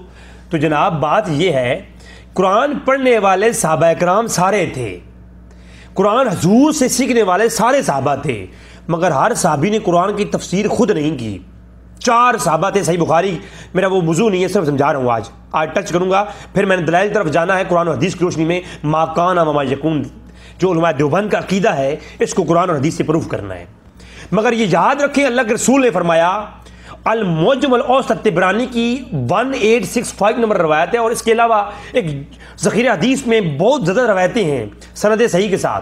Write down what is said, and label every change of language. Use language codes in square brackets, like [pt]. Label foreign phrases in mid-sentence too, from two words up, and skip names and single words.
[ur] تو جناب بات یہ ہے، قرآن پڑھنے والے صحابہ اکرام سارے تھے، قرآن حضور سے سیکھنے والے سارے صحابہ تھے، مگر ہر صحابی نے قرآن کی تفسیر خود نہیں کی۔ 4 صحابہ تھے، صحیح بخاری میرا وہ موضوع نہیں ہے، صرف سمجھا رہا ہوں، آج ٹچ کروں گا، پھر میں نے دلائل طرف جانا ہے قرآن و حدیث کی روشنی میں۔ [ar] ما کان و ما یکون [ur] جو علماء دیوبند کا عقیدہ ہے اس کو قرآن اور حدیث سے پروف کرنا ہے۔ مگر یہ یاد رکھیں اللہ کے رسول نے فرمایا، المعجم الاوسط طبرانی کی 1865 نمبر روایت ہے، اور اس کے علاوہ ایک ذخیرہ حدیث میں بہت زیادہ روایتیں ہیں سند صحیح کے ساتھ۔